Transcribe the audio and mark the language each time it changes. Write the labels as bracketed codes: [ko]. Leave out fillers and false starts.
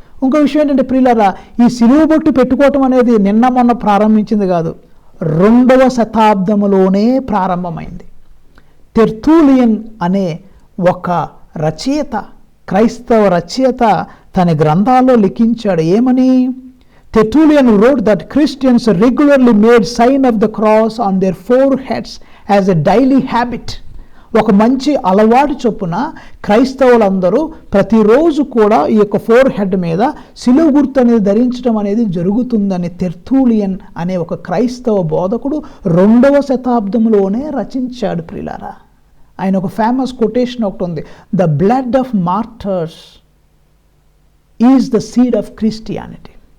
[te] ఇంకో విషయం ఏంటంటే ప్రియులారా, ఈ సిలువ బొట్టు పెట్టుకోవటం అనేది నిన్న మొన్న ప్రారంభించింది కాదు, 2వ శతాబ్దంలోనే ప్రారంభమైంది. టెర్తులియన్ అనే ఒక రచయిత, క్రైస్తవ రచయిత తన గ్రంథాల్లో లిఖించాడు. ఏమని? [en] Tertullian wrote that Christians regularly made sign of the cross on their foreheads as a daily habit. [te] ఒక మంచి అలవాటు చొప్పున క్రైస్తవులందరూ ప్రతిరోజు కూడా ఈ యొక్క ఫోర్ హెడ్ మీద సిలువ గుర్తు అనేది ధరించడం అనేది జరుగుతుందని టెర్తులియన్ అనే ఒక క్రైస్తవ బోధకుడు 2వ శతాబ్దంలోనే రచించాడు. ప్రియులారా, ఆయన ఒక ఫేమస్ కొటేషన్ ఒకటి ఉంది, [en] The blood of martyrs is the seed of Christianity.